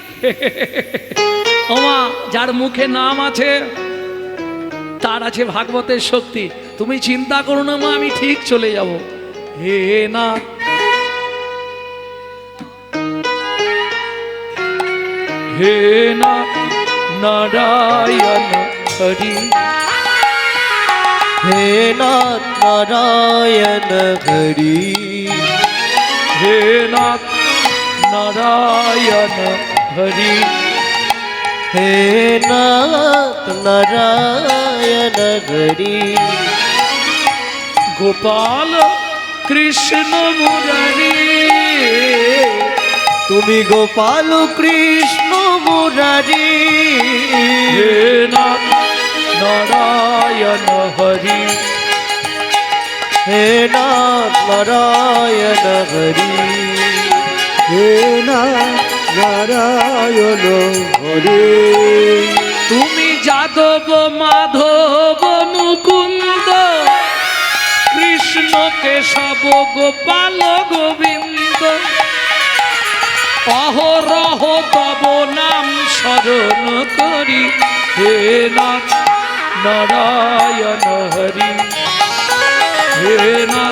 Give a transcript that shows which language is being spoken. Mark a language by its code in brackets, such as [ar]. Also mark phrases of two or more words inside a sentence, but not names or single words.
[bn] ওমা, যার মুখে নাম আছে তার আছে ভাগবতের শক্তি। তুমি চিন্তা করো না মা, আমি ঠিক চলে যাব। হে না, হে না নারায়ণ হরি, [hi] हे नाथ नारायण हरि, [bn] হে নাথ নারায়ণ হরি, [hi] हे नाथ नारायण हरि। [bn] গোপাল কৃষ্ণ মুরারি, তুমি গোপাল কৃষ্ণ মুরারি, হে নাথ নারায়ণ হরি, [hi] हे नाथ नारायण हरि, [bn] হে নারায়ণ হরে। তুমি যাদব মাধব মুকুন্দ কেশব গোপাল গোবিন্দ অহরহ তব নাম স্মরণ করি হে নাথ নারায়ণ হরি হে নাথ